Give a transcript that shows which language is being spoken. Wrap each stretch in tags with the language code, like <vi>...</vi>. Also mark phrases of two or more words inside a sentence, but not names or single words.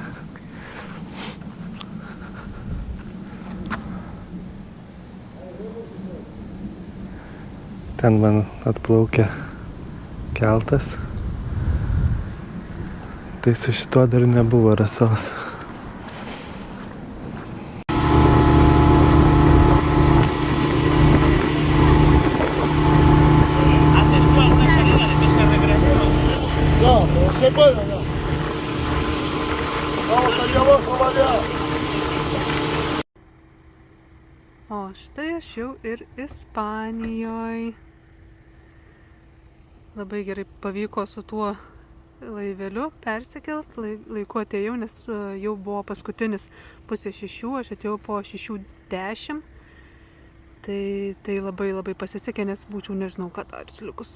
<lt>Ten man atplaukia keltas. Tai su šituo dar nebuvo Rasos.</lt> <es>Se puede, no. Vamos allá abajo, vaya.</es> <lt>O štai aš jau ir Ispanijoje. Labai gerai pavyko su tuo laiveliu persikelt. Laiku atėjau, nes jau buvo paskutinis 5:30, aš atėjau po 6:10. Tai labai pasisekė, nes būčiau nežinau, ką dar likus.</lt>